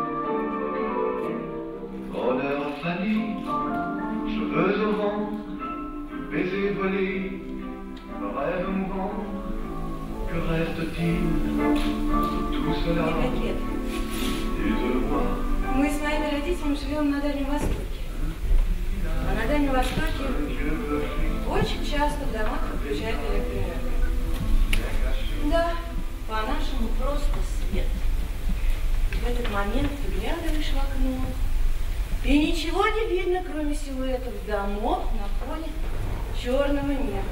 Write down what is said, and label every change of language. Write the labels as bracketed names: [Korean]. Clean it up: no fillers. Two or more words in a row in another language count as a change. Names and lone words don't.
[French] Bonheur fané, cheveux au vent, baisers volés, rêve mouvant. Que reste-t-il de tout cela? Et de moi. [Russian] Мы с моими родителями живем на Дальнем Востоке. А на Дальнем Востоке очень часто в домах включают электроэнергию. Да, по-нашему просто свет. В этот момент выглядываешь в окно, и ничего не видно, кроме силуэтов домов на фоне черного неба.